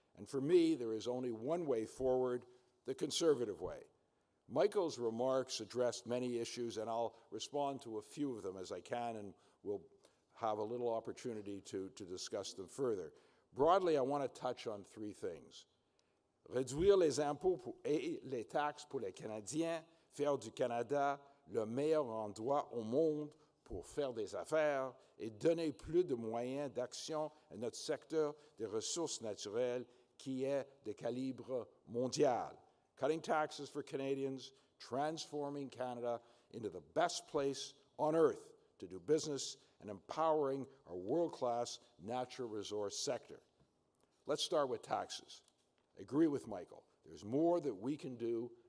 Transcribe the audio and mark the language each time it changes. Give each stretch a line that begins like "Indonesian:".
English: And for me, there is only one way forward, the Conservative way. Michael's remarks addressed many issues, and I'll respond to a few of them as I can, and we'll have a little opportunity to discuss them further. Broadly, I want to touch on three things.
French: Réduire les impôts et les taxes pour les Canadiens, faire du Canada le meilleur endroit au monde pour faire des affaires et donner plus de moyens d'action à notre secteur des ressources naturelles qui est de calibre mondial.
English: Cutting taxes for Canadians, transforming Canada into the best place on earth to do business, and empowering our world-class natural resource sector. Let's start with taxes. I agree with Michael. There's more that we can do